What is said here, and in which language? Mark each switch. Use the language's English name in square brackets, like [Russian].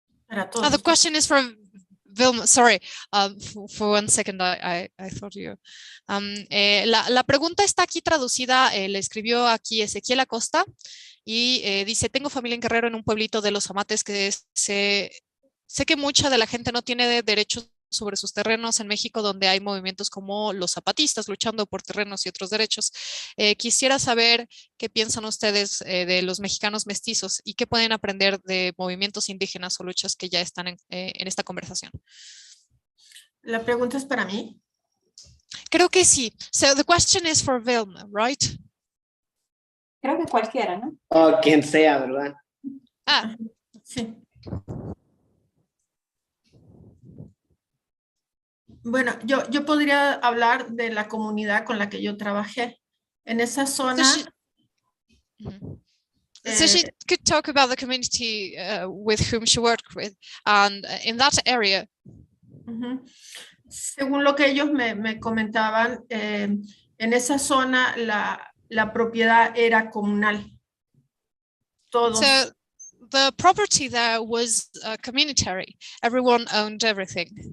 [English] The question is for Vilma. Sorry, for 1 second I thought you. [Spanish] La pregunta está aquí traducida, le escribió aquí Ezequiel Acosta y dice: tengo familia en Guerrero, en un pueblito de los Amates que sé que mucha de la gente no tiene derechos sobre sus terrenos en México, donde hay movimientos como los zapatistas luchando por terrenos y otros derechos. Quisiera saber qué piensan ustedes de los mexicanos mestizos y qué pueden aprender de movimientos indígenas o luchas que ya están en esta conversación. La pregunta es para mí. Creo que sí. [English] So the question is for Wilma, right? [Spanish] Creo que cualquiera, ¿no? O quien sea, ¿verdad? Ah, Sí. Bueno, yo podría hablar de la comunidad con la que yo trabajé. En esa zona, [English] so she could talk about the community with whom she worked with, and in that area. [Spanish] Según lo que ellos me comentaban, en esa zona la propiedad era comunal. Todos. [English] So the property there was communitary. Everyone owned everything.